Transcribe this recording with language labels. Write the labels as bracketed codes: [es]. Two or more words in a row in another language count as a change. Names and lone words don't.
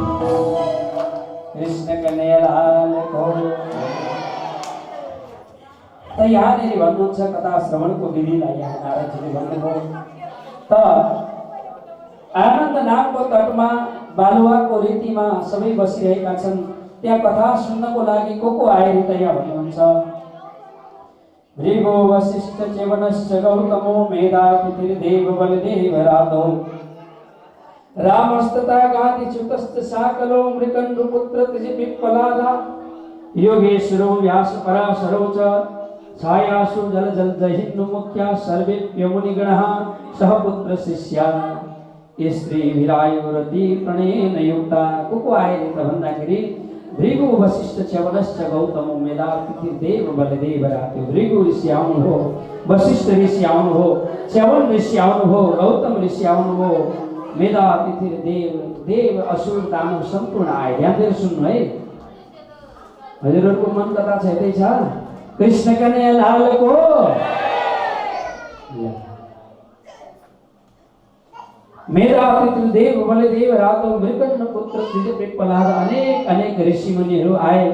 [ne] कृष्ण कन्हैयालालको त यहाँनिर भन्नुहुन्छ कथा श्रवणको विधिलाई यहाँ नारदजीले भन्नुभयो। त आनन्द नामको तटमा बालुवाको रीतिमा सबै बसिरहेका छन्। त्यहाँ कथा सुन्नको लागि को आए त यहाँ भन्नुहुन्छ। [sa] भृगु वसिष्ठ च्यवनश्च गौतमो मेधातिथिर्देव बलदेव राधौ रामस्तथा गातिच्युतश्च साकलो मृकण्डुपुत्र पिप्पलादा योगेश्वरो व्यासपराशरो च छायासु जलजहिन्नु मुख्या सर्वेभ्यो मुनिगणः सहपुत्र शिष्या स्त्री विरायुरति प्रणयेन युक्ता। [ne] को आए त भन्दाखेरि [sa] भृगु वसिष्ठ च्यवनश्च गौतमो मेधातिथिर्देव बलदेव राधौ। [ne] भृगु ऋषि आउनु हो, वसिष्ठ ऋषि आउनु हो, च्यवन ऋषि आउनु हो, गौतम ऋषि आउनु हो, मेधातिथिर्देव देव असुर दानव सम्पूर्ण आए। ध्यान दिएर सुन्नु है, हजुरहरूको मन कथा छँदै छ। कृष्ण कन्हैयालालको [sa] मेधातिथिर्देव बलदेव राधौ [ne] मृकण्डपुत्र पिप्पलाद अनेक ऋषि मुनिहरू आए।